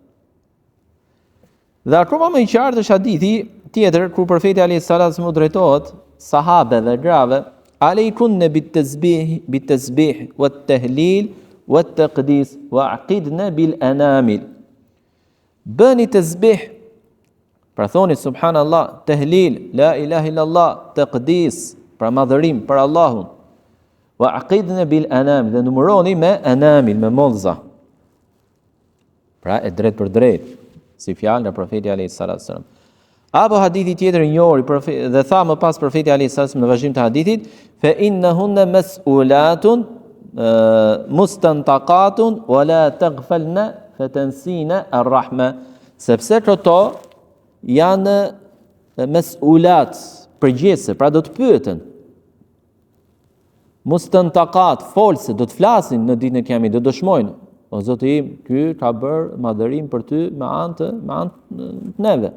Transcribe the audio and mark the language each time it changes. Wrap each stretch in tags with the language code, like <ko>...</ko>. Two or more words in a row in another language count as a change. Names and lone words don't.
<sq>Dhe akoma më i qartë është hadithi tjetër ku profeti</sq> <ar>عليه الصلاة والسلام</ar> <sq>u drejtohet sahabeve, grave,</sq> <ar>عليكن بالتسبيح والتهليل والتقديس واعقدن بالأنامل.</ar> <sq>Bëni tasbih, pra thoni subhanallah, tahlil,</sq> <ar>لا إله إلا الله,</ar> <sq>taqdis, pra madhërim për Allahun.</sq> <ar>واعقدن بالأنام,</ar> <sq>dhe numëroni me anamil, me mollza. Pra e drejt për drejt, si fjalë nga profeti</sq> <ar>عليه الصلاة والسلام.</ar> <sq>Apo hadithi tjetër i njohur dhe tha më pas profeti</sq> <ar>عليه الصلاة والسلام</ar> <sq>në vazhdim të hadithit,</sq> <ar>فإنهن مسؤولات مستنطقات ولا تغفلن فتنسين الرحمة,</ar> <sq>sepse këto janë mas'ulat, përgjithëse, pra do të pyeten. Mustantaqat, folse, do të flasin në ditën e Kiamit, do dëshmojnë, o Zoti im, ky ka bërë madhërim për ty me anë të neve.</sq>